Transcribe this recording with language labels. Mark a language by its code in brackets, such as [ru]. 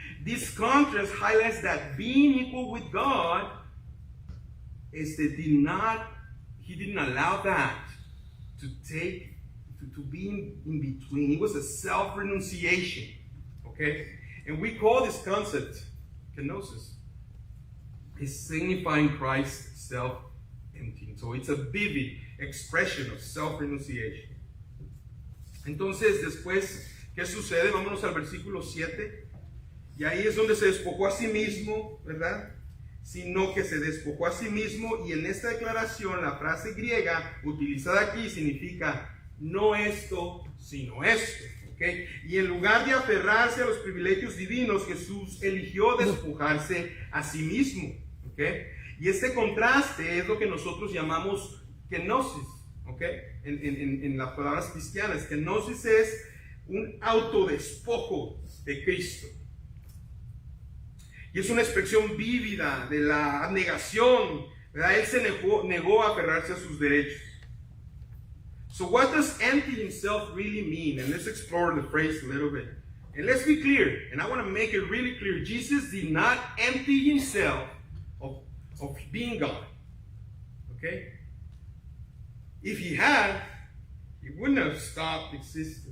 [en] This contrast highlights that being equal with God he didn't allow that to be in between. It was a self-renunciation, okay? And we call this concept kenosis. It's signifying Christ's self-emptying. So it's a vivid expression of self-renunciation. [es] Entonces, después, ¿qué sucede? Vámonos al versículo 7. Y ahí es donde se despojó a sí mismo, ¿verdad? Sino que se despojó a sí mismo, y en esta declaración la frase griega utilizada aquí significa no esto, sino esto, ¿ok? Y en lugar de aferrarse a los privilegios divinos, Jesús eligió despojarse a sí mismo, ¿ok? Y este contraste es lo que nosotros llamamos kenosis, ¿ok? En las palabras cristianas, kenosis es un autodespojo de Cristo. Y es una expresión vívida de la abnegación, ¿verdad? Él se negó a aferrarse a sus derechos. [en] So what does empty himself really mean? And let's explore the phrase a little bit. And let's be clear, and I want to make it really clear. Jesus did not empty himself of being God. Okay? If he had, he wouldn't have stopped existing.